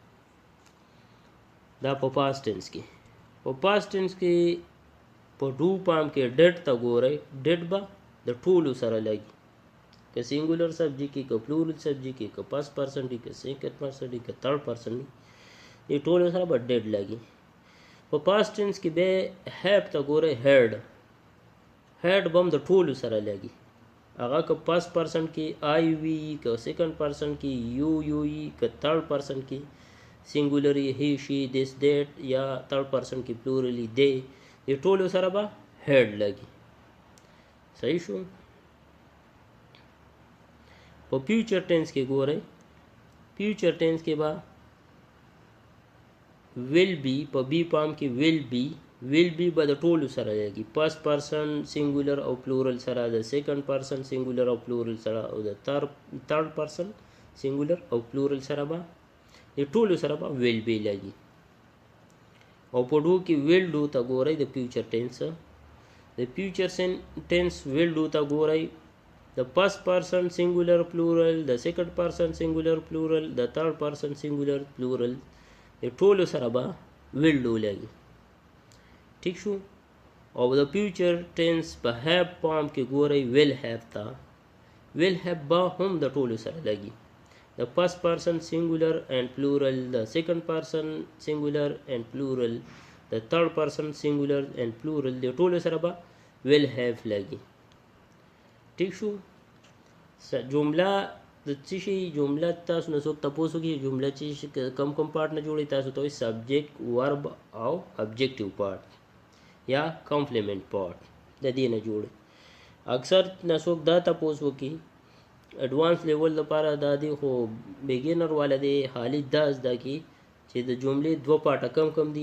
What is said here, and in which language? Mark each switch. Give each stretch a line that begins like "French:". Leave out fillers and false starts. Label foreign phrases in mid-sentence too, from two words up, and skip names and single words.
Pashto: دا په
English: past tense
Pashto: کې په
English: past tense
Pashto: کې په do پام کې did ته ګورئ did به د ټولو سره لګي که singular subject کې که
English: plural subject
Pashto: کې که
English: past person
Pashto: دی که
English: second person
Pashto: دی که
English: third person
Pashto: دی د ټولو سره به did لګي په
English: past tense
Pashto: کې به have ته ګورئ had به هم د ټولو سره لګي هغه که
English: past person
Pashto: کې I وي که
English: second person
Pashto: کې you وي که
English: third person کې singular he she this that
Pashto: یا
English: third person
Pashto: کې
English: plural they
Pashto: د ټولو سره به had لګي صحیح شو په
English: future tense
Pashto: کې ګورئ
English: future tense
Pashto: کې به
English: will be
Pashto: په be پام کې
English: will be
Pashto: به د ټولو سره لګي
English: first person singular
Pashto: او plural سره د
English: second person singular
Pashto: او plural سره او د
English: third person singular
Pashto: او plural سره به د ټولو سره به
English: will be
Pashto: لګي او په do کې
English: will do
Pashto: ته ګورئ د
English: future tense will do
Pashto: ته ګورئ
English: the first person singular plural the second person singular plural the third person singular plural
Pashto: د ټولو سره به
English: will do
Pashto: لګي ٹھیک شو او د
English: future tense په have
Pashto: پام کې ګورئ
English: will have ته will have
Pashto: به هم د ټولو سره لګي
English: the first person singular and plural the second person singular and plural the third person singular and plural
Pashto: د ټولو سره به
English: will have
Pashto: لګي ٹھیک شو جمله د څه شي جمله تاسو نه څوک تاسو کې جمله چې کم پارت نه جوړي تاسو ته
English: subject verb
Pashto: او
English: objective part
Pashto: یا
English: complement part
Pashto: د دې نه جوړي اکثر نه څوک دا تاسو کې
English: advance level
Pashto: لپاره دا دی، خو بیګینر والا دی حالي دا زده کی چې د جملې دوه پارټه کم دي.